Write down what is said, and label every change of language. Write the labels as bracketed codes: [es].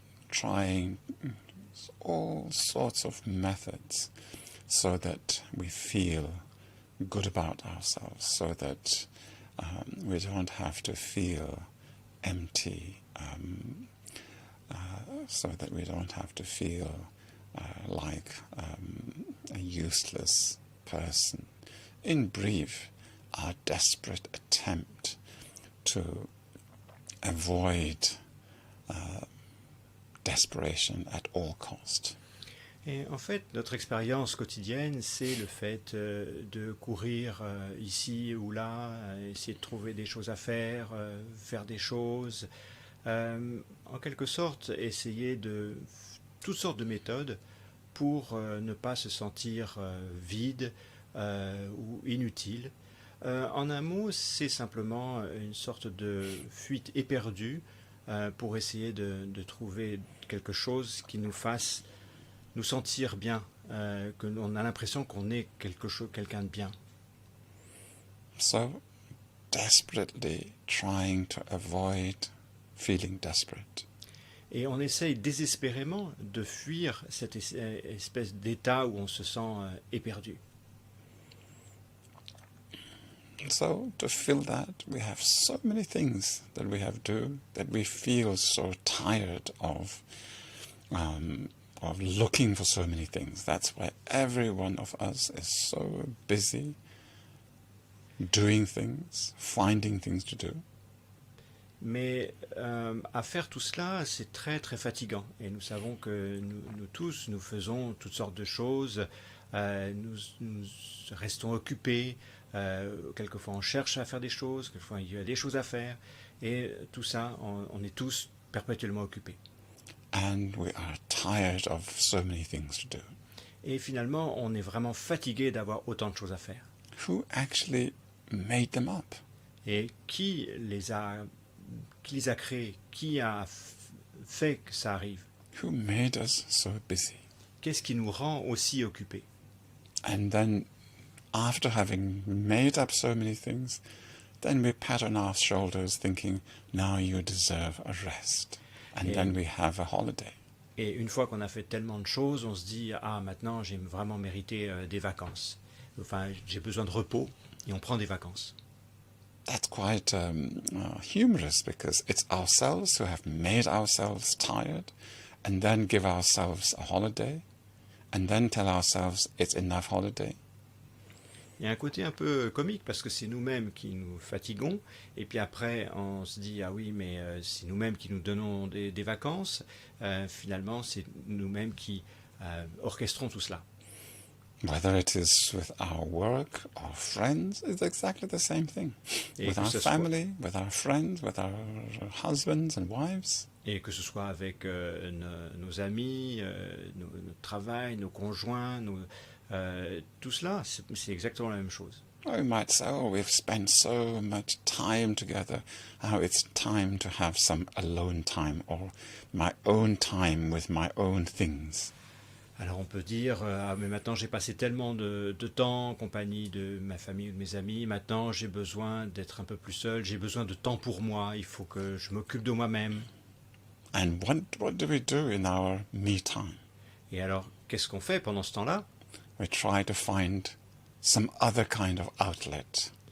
[en] trying all sorts of methods so that we feel good about ourselves, so that we don't have to feel empty, so that we don't have to feel like a useless person. In brief, our desperate attempt to avoid desperation at all cost. [fr] Et en fait, notre expérience quotidienne, c'est le fait de courir ici ou là, essayer de trouver des choses à faire, faire des choses, en quelque sorte, essayer de toutes sortes de méthodes pour ne pas se sentir vide ou inutile. En un mot, c'est simplement une sorte de fuite éperdue pour essayer de trouver quelque chose qui nous fasse nous sentir bien, que l'on a l'impression qu'on est quelqu'un de bien. [en] So, desperately trying to avoid feeling desperate. [fr] Et on essaye désespérément de fuir cette espèce d'état où on se sent éperdu. [en] So, to feel that, we have so many things that we have to do, that we feel so tired of looking for so many things. That's why every one of us is so busy doing things, finding things to do. [fr] Mais à faire tout cela, c'est très très fatigant. Et nous savons que nous tous, nous faisons toutes sortes de choses. Nous restons occupés. Quelquefois on cherche à faire des choses. Quelquefois il y a des choses à faire. Et tout ça, on est tous perpétuellement occupés. [en] And we are tired of so many things to do. [fr] Et finalement, on est vraiment fatigué d'avoir autant de choses à faire. [en] Who actually made them up? [fr] Et qui les a créés? Qui a fait que ça arrive? [en] Who made us so busy? [fr] Qu'est-ce qui nous rend aussi occupés? [en] And then, after having made up so many things, then we pat on our shoulders thinking, now you deserve a rest. And then we have a holiday. [fr] Et une fois qu'on a fait tellement de choses, on se dit « Ah, maintenant, j'ai vraiment mérité des vacances. Enfin, j'ai besoin de repos. » Et on prend des vacances. [en] That's quite humorous, because it's ourselves who have made ourselves tired and then give ourselves a holiday. and then tell ourselves it's enough holiday. [fr] Il y a un côté un peu comique parce que c'est nous-mêmes qui nous fatiguons et puis après on se dit ah oui mais c'est nous-mêmes qui nous donnons des vacances. Finalement c'est nous-mêmes qui orchestrons tout cela. [en] Whether it is with our work or friends, it's exactly the same thing. [fr] Et [en] With [fr] que [en] our [fr] ce soit- [en] family, with our friends, with our husbands and wives. [fr] Et que ce soit avec nos amis, notre travail, nos conjoints, tout cela, c'est exactement la même chose. [en] Or we might say, oh, we've spent so much time together. Now it's time to have some alone time or my own time with my own things. [fr] Alors on peut dire, ah mais maintenant j'ai passé tellement de temps en compagnie de ma famille ou de mes amis, maintenant j'ai besoin d'être un peu plus seul, j'ai besoin de temps pour moi, il faut que je m'occupe de moi-même. [en] And what do we do in our me time? [fr] Et alors, qu'est-ce qu'on fait pendant ce temps-là? [en] We try to find some other kind of outlet.